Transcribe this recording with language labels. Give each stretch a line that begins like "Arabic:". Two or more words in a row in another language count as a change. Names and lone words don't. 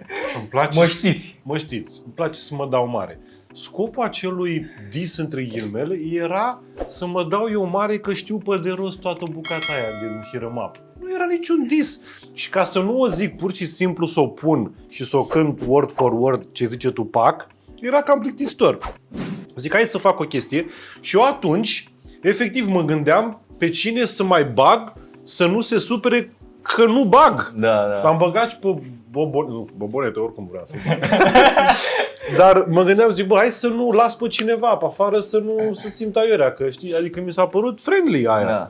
Romanian: Mă știți. Îmi place să mă dau mare. scopul acelui dis între ghilimele era să mă dau eu mare că știu pe de rost toată bucata aia din Hit 'em Up. Nu era niciun dis. Și ca să nu o zic pur și simplu să o pun și să o cânt
English: word for word
Romanian: ce zice Tupac, era cam plictisitor. Zic, hai să fac o chestie și eu atunci, efectiv, mă gândeam pe cine să mai bag să nu se supere că nu bag. Da. Am băgat și pe Bobonete, oricum vreau să bag. Dar mă gândeam, zic, bă, hai să nu las pe cineva pe afară să nu se simtă aiurea, că știi, adică mi s-a părut friendly aia.